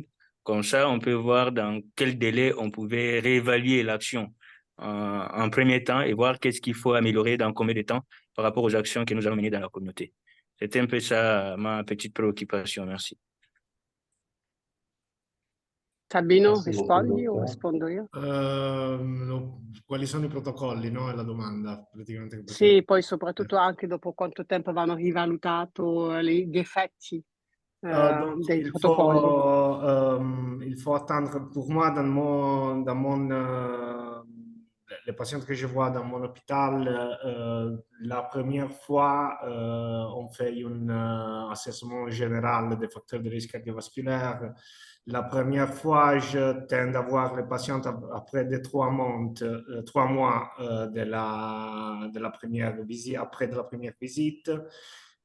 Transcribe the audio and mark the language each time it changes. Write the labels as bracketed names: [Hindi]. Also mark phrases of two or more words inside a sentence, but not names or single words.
[French] Comme ça, on peut voir dans quel délai on pouvait réévaluer l'action en premier temps et voir qu'est-ce qu'il faut améliorer dans combien de temps par rapport aux actions que nous allons mener dans la communauté. C'était un peu ça ma petite préoccupation. Merci. Sabino, Merci beaucoup, [Italian] rispondi o [French] docteur. [Italian] rispondo io? Quali sono i protocolli, no? È la domanda, praticamente. Sì, poi soprattutto anche dopo quanto tempo vanno rivalutato gli effetti [French] Donc, [Italian] dei protocolli. [French] il faut attendre, pour moi, les patients que je vois dans mon hôpital, la première fois, on fait un assessment général des facteurs de risque cardiovasculaire. La première fois, je tends à voir les patients après 3 mois de la première visite, après de la première visite.